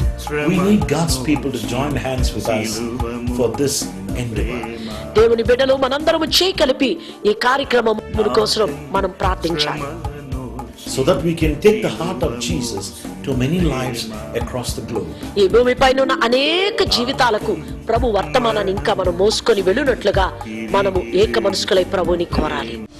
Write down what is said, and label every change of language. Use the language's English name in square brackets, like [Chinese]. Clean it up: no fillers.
[English] We need God's people to join hands with us for this endeavor. [Telugu] దేవుని బిడ్డలు మనందరము చేయి కలిపి ఈ కార్యక్రమం కోసం మనం ప్రార్థించాలి. [English] So that we can take the heart of Jesus to many lives across the globe. [Telugu] ఈ భూమిపైన ఉన్న అనేక జీవితాలకు ప్రభు వర్తమానాన్ని ఇంకా మనం మోసుకొని వెళ్ళునట్లుగా మనము ఏక మనసుకులై ప్రభుని కోరాలి.